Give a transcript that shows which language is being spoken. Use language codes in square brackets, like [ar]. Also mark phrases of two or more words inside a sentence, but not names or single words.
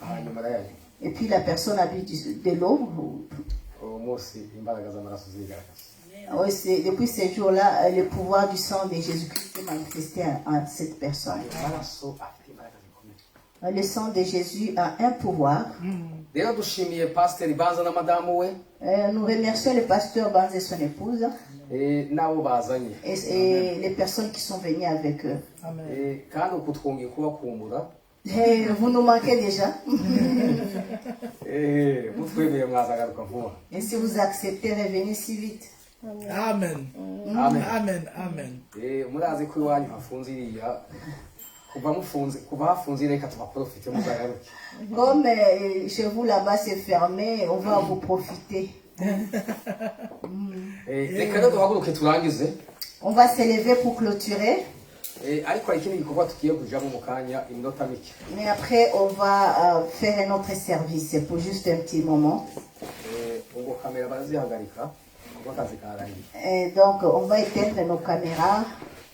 [fr] Et puis la personne a bu de l'eau. Oui, depuis ces jours-là, le pouvoir du sang de Jésus-Christ s'est manifesté en cette personne. Le sang de Jésus a un pouvoir. [rw] Rero dushimiye pasiteri Banza na madamu we [fr] Nous remercions le pasteur Banza et son épouse [rw] n'abo bazanye [fr] et les personnes qui sont venues avec eux. [rw] kandi uku twongeye kubakumbura [fr] Vous nous manquez déjà. [rw] mutwemeye mwazagaruka vuba. [fr] Et si vous acceptez, revenez si vite. Amen. Amen. Amen. Amen. [rw] Murazi ko iwanyu hafunze iriya kuva hafunze reka tubaprofite muzagaruke. [fr] Comme chez vous là-bas c'est fermé, on va vous profiter. [rw] Reka rero duhaguruke turangize. [fr] On va s'élever pour clôturer. [rw] Ariko hari ikindi gikorwa tugiye kujamo mu kanya iminota mike. [fr] Mais après on va faire un autre service pour juste un petit moment. [rw] Ubwo kamera barazihagarika. [fr] Et donc on va éteindre nos caméras.